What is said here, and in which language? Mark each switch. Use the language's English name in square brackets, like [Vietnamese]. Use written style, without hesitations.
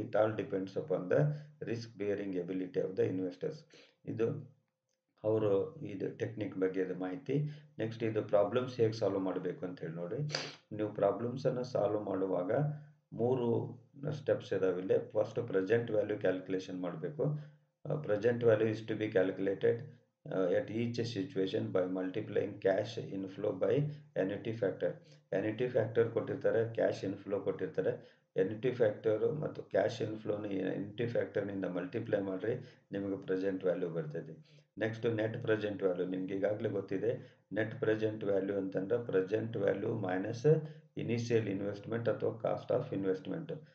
[English] It all depends upon the risk bearing ability of the investors. [Kannada] ಇದು ಅವರು ಇದು technique ಬಗ್ಗೆ ಇದು ಮಾಹಿತಿ. ನೆಕ್ಸ್ಟ್ ಇದು ಪ್ರಾಬ್ಲಮ್ಸ್ ಹೇಗೆ ಸಾಲ್ವ್ ಮಾಡಬೇಕು ಅಂತ ಹೇಳಿ ನೋಡಿ. ನೀವು ಪ್ರಾಬ್ಲಮ್ಸನ್ನು ಸಾಲ್ವ್ ಮಾಡುವಾಗ ಮೂರು steps ಇದಾವಿಲ್ಲ. First present value calculation ಮಾಡಬೇಕು. [English] Present value is to be calculated at each situation by multiplying cash inflow by annuity factor. [Kannada] annuity factor ಕೊಟ್ಟಿರ್ತಾರೆ, ಕ್ಯಾಶ್ ಇನ್ಫ್ಲೋ ಕೊಟ್ಟಿರ್ತಾರೆ. ಎನ್ಯುಟಿ ಫ್ಯಾಕ್ಟರು ಮತ್ತು ಕ್ಯಾಶ್ ಇನ್ಫ್ಲೋನ ಎನ್ಯುಟಿ ಫ್ಯಾಕ್ಟರ್ನಿಂದ ಮಲ್ಟಿಪ್ಲೈ ಮಾಡಿರಿ, ನಿಮಗೆ ಪ್ರೆಸೆಂಟ್ ವ್ಯಾಲ್ಯೂ ಬರ್ತದೆ. Next net present value ನಿಮ್ಗೆ ಈಗಾಗಲೇ ಗೊತ್ತಿದೆ. ನೆಟ್ ಪ್ರೆಸೆಂಟ್ ವ್ಯಾಲ್ಯೂ ಅಂತಂದ್ರೆ present value minus initial investment ಅಥವಾ ಕಾಸ್ಟ್ ಆಫ್ ಇನ್ವೆಸ್ಟ್ಮೆಂಟ್.